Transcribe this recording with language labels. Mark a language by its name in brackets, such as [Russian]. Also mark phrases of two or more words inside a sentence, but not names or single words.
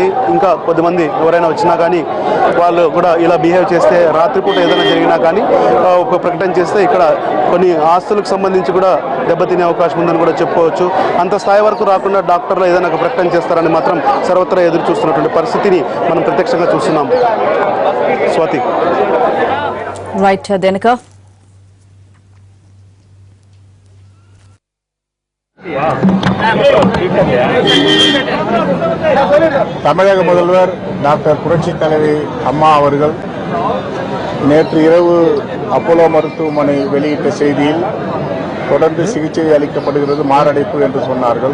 [Telugu] ఇంకా కొద్దిమంది ఎవరైనా వచ్చినా కానీ వాళ్ళు కూడా ఇలా బిహేవ్ చేస్తే, రాత్రిపూట ఏదైనా జరిగినా కానీ ఒక ప్రకటన చేస్తే ఇక్కడ కొన్ని ఆస్తులకు సంబంధించి కూడా దెబ్బతినే అవకాశం ఉందని కూడా చెప్పుకోవచ్చు. అంత స్థాయి వరకు రాకుండా డాక్టర్లు ఏదైనా ఒక ప్రకటన చేస్తారని మాత్రం సర్వత్రా ఎదురు చూస్తున్నటువంటి పరిస్థితిని మనం ప్రత్యక్షంగా చూస్తున్నాం. స్వాతి. రైట్ దేనిక [Tamil] தமிழக முதல்வர் டாக்டர் புரட்சி தலைவி அம்மா அவர்கள் நேற்று இரவு அப்போலோ மருத்துவமனை வெளியிட்ட செய்தியில் தொடர்ந்து சிகிச்சை அளிக்கப்படுகிறது, மாரடைப்பு என்று சொன்னார்கள்.